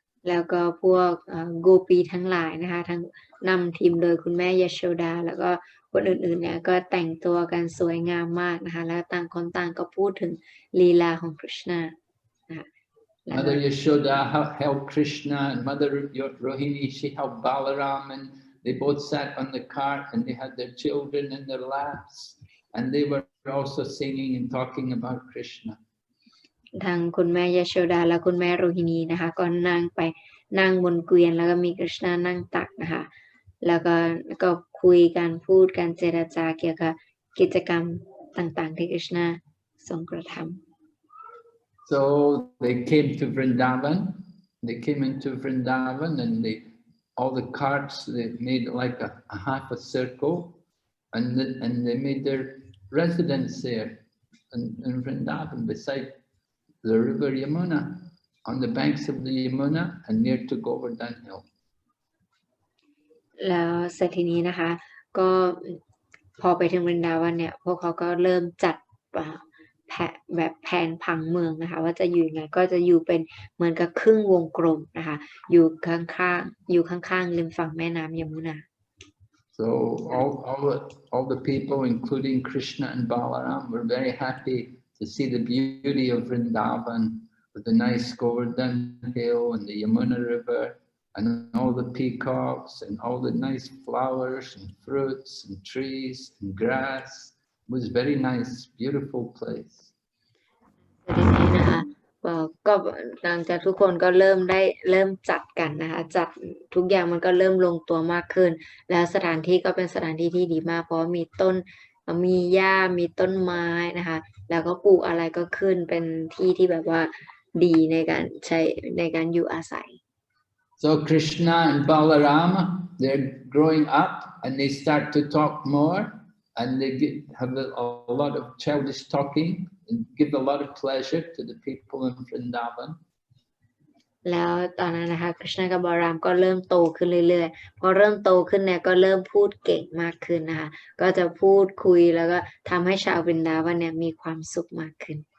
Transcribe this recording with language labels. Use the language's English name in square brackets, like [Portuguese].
[Thai] แล้วก็พวกโกปีทั้งหลายนะคะทั้งนำทีมโดยคุณแม่ยโชดาแล้วก็คนอื่นๆเนี่ยก็แต่งตัวกันสวยงามมากนะคะแล้วต่างคนต่างก็พูดถึงลีลาของคริชนานะคะ [English] Mother Yashoda held Krishna and Mother Rohini, she held Balaram, and they both sat on the cart and they had their children in their laps and they were also singing and talking about Krishna. [Thai] ทางคุณแม่ยโชดาและคุณแม่โรฮินีนะคะก็นั่งบนเกวียนแล้วก็มีคริชนานั่งตักนะคะแล้วก็คุยกันพูดกันเจรจาเกี่ยวกับกิจกรรมต่างๆที่คริชนาทรงกระทำ [English] So they came to Vrindavan. They came into Vrindavan and all the carts, they made like a half a circle and they made their residence there in Vrindavan beside the river Yamuna, on the banks of the Yamuna and near to Govardhan Hill. [Thai] แล้วเสร็จทีนี้นะคะก็พอไปถึงวรินดาวันเนี่ยพวกเขาก็เริ่มจัด แบบแผนผังเมืองนะคะว่าจะอยู่ยังไงก็จะอยู่เป็นเหมือนกับครึ่งวงกลมนะคะอยู่ข้างๆริมฝั่งแม่น้ำยมุนา [English] So all the people, including Krishna and Balaram, were very happy to see the beauty of Vrindavan with the nice Govardhan hill and the Yamuna river and all the peacocks and all the nice flowers and fruits and trees and grass. It was a very nice, beautiful place. [Thai] ทีนี้นะคะก็หลังจากทุกคนก็เริ่มจัดกันนะคะจัดทุกอย่างมันก็เริ่มลงตัวมากขึ้นแล้วสถานที่ก็เป็นสถานที่ที่ดีมากเพราะมีต้นมีหญ้ามีต้นไม้นะคะแล้วก็ปลูกอะไรก็ขึ้นเป็นที่ที่แบบว่าดีในการใช้ในการอยู่อาศัย [English] So Krishna and Balarama, they're growing up and they start to talk more and they have a lot of childish talking and give a lot of pleasure to the people in Vrindavan. [Thai] แล้วตอนนั้นนะคะคริชนากับบารามก็เริ่มโตขึ้นเรื่อยๆพอเริ่มโตขึ้นเนี่ยก็เริ่มพูดเก่งมากขึ้นนะคะก็จะพูดคุยแล้วก็ทำให้ชาววรินดาวันเนี่ยมีความสุขมากขึ้น